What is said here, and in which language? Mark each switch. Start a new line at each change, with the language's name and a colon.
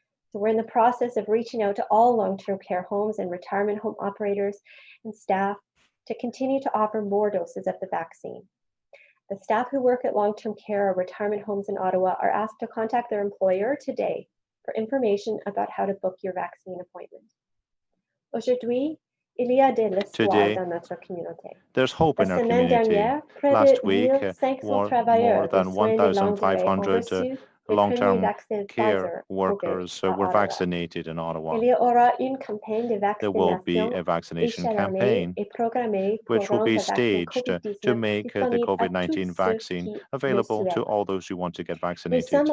English: So we're in the process of reaching out to all long-term care homes and retirement home operators and staff to continue to offer more doses of the vaccine. The staff who work at long-term care or retirement homes in Ottawa are asked to contact their employer today for information about how to book your vaccine appointment.
French: Aujourd'hui, il y a de l'espoir dans notre communauté.
English: There's hope in our community. Last week, more than 1,500 long-term care workers were vaccinated in Ottawa. There will be a vaccination campaign which will be staged to make the COVID-19 vaccine available to all those who want to get vaccinated.